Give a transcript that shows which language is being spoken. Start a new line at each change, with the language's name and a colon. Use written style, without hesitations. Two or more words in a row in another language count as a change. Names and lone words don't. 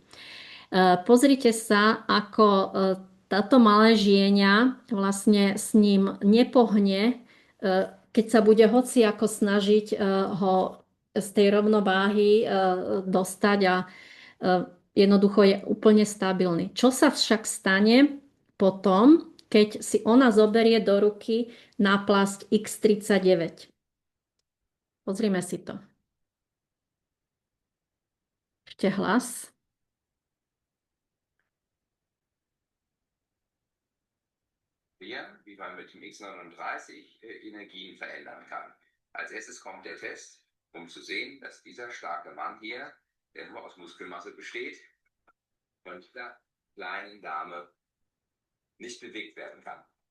Slovak: Pozrite sa, ako táto malé žieňa vlastne s ním nepohne, keď sa bude hoci ako snažiť ho z tej rovnováhy dostať a jednoducho je úplne stabilný. Čo sa však stane potom, keď si ona zoberie do ruky náplasť X39? Pozrime si to. Ešte hlas.
German: Wie man mit dem X39 Energien verändern kann. Als erstes kommt der Test, um zu sehen, dass dieser starke Mann hier, der nur aus Muskelmasse besteht, von dieser kleinen Dame nicht bewegt werden kann.